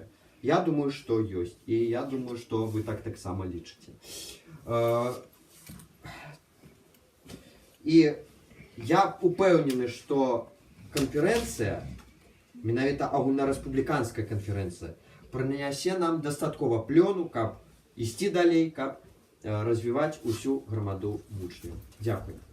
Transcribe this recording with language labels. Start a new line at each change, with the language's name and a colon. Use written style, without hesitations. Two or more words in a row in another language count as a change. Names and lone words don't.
Ukrainian: Я думаю, що є, і я думаю, що ви так само лічите.
Belarusian: І я упевнений, що конференція, менавіта агульнореспубліканська конференція, принесе нам достатково плёну, каб ісці далей, каб развивать усю громаду Вучнів. Дякую.